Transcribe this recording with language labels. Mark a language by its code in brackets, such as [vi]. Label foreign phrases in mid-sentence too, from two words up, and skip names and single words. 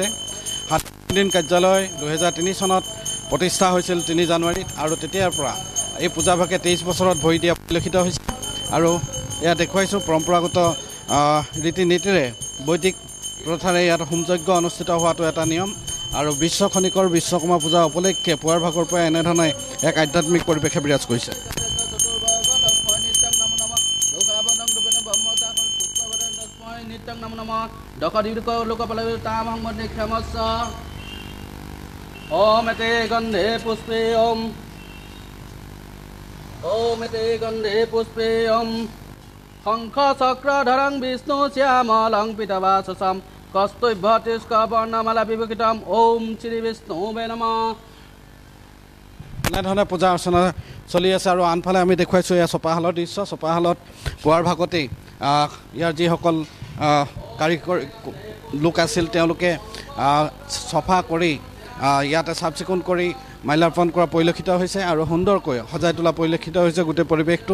[as] সাদিন কাৰ্যালয় 2003 চনত প্ৰতিষ্ঠা হৈছিল 3 জানুৱাৰীত আৰু তেতিয়াৰ পৰা এই পূজাভাগে 23 বছৰত ভৰি দিয়া পৰিলক্ষিত হৈছে আৰু এয়া দেখুৱাইছোঁ পৰম্পৰাগত ৰীতি নীতিৰে বৈদিক প্ৰথাৰে ইয়াত হোমযজ্ঞ অনুষ্ঠিত হোৱাটো এটা নিয়ম আৰু বিশ্বকণিকৰ বিশ্বকৰ্মা পূজা উপলক্ষে পুৱাৰ ভাগৰ পৰা এনেধৰণে এক আধ্যাত্মিক পৰিৱেশে বিৰাজ কৰিছে। [sa] ओम एते गंधे पुष्पे ओम एते गंधे पुष्पे ओम शंख चक्रधरं विष्णु श्यामलं पीतवाससं कस्तुभ्यतिष्कवर्णमाला विभूषितं ओम श्री विष्णुवे नमः। [as] এনেধৰণে পূজা অৰ্চনা চলি আছে আৰু আনফালে আমি দেখুৱাইছোঁ এয়া চপাহালৰ দৃশ্য। চপাহালত পুৱাৰ ভাগতেই ইয়াৰ যিসকল কাৰিকৰ লোক আছিল তেওঁলোকে চফা কৰি ইয়াতে চাফ চিকুণ কৰি মাল্যাৰ্পণ কৰা পৰিলক্ষিত হৈছে আৰু সুন্দৰকৈ সজাই তোলা পৰিলক্ষিত হৈছে গোটেই পৰিৱেশটো।